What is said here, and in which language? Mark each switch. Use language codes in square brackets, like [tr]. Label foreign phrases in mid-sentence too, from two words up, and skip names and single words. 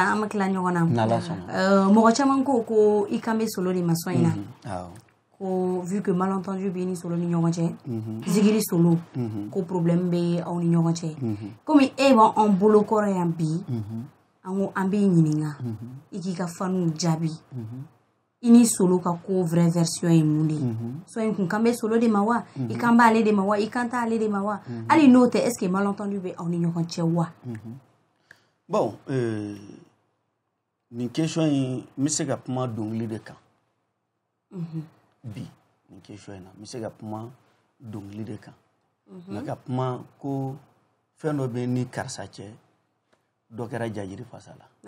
[bm] taa an bɛ tila ɲɔgɔn na mɔgɔ caman ko i kan bɛ solo de ma soin na ko [fr] vu que malentendu [bm] bɛ ni solo ni ɲɔgɔn cɛ zigiri solo ko problème bɛ aw ni ɲɔgɔn cɛ komi e b'an bolo kɔrɔ yan bi an ko an b'i ɲininka i k'i ka faniw jaabi i ni solo ka ko [fr] vraie version [bm] ye mun de ye so in kun kan bɛ solo de ma wa i kan b'ale de ma wa i kan t'ale de ma wa hali n'o tɛ [fr] est ce que malentendu [bm] bɛ aw ni ɲɔgɔn cɛ wa bon nin question in n bɛ se ka kuma dɔnkili de kan bi nin question in na n bɛ se ka kuma dɔnkili de kan nka ka kuma ko fɛn dɔ bɛ ni karisa cɛ dɔ kɛra jajiri fasa la